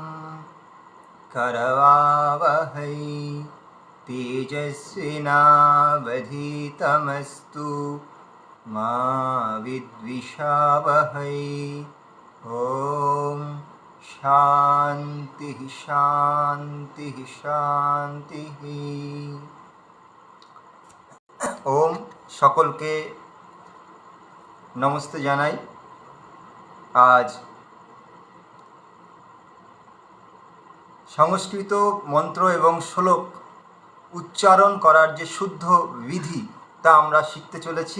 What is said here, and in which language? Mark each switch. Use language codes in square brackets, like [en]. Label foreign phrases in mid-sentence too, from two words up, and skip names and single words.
[sa] करवावहै तेजस्विनावधीतमस्तु मा विद्विषावहै। ओम शांति शांति शांति। [bn] ओम সকলকে নমস্তে জানাই। আজ সংস্কৃত মন্ত্র এবং শ্লোক উচ্চারণ করার যে শুদ্ধ বিধি তা আমরা শিখতে চলেছি।